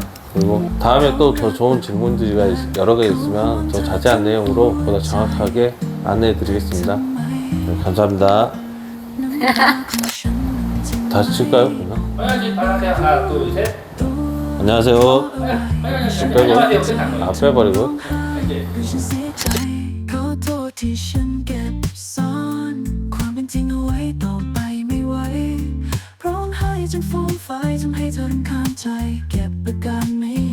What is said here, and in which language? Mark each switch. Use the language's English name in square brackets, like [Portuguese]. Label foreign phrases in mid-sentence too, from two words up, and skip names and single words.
[Korean] 그리고 다음에 또 더 좋은 질문들이 여러 개 있으면 더 자세한 내용으로 보다 정확하게 안내해 드리겠습니다. 네, 감사합니다. 다시 칠까요? 그러면? 빨리 하세요. 하나, 둘, 셋. 안녕하세요. 빼고. 아, 빼버리고. 이제. [Thai] ขอโทษที่ฉันเก็บซ่อนความเป็นจริงเอาไว้ต่อไปไม่ไหวร้องไห้จนฟูมไฟทำให้เธอรำคาญใจเก็บอาการไม่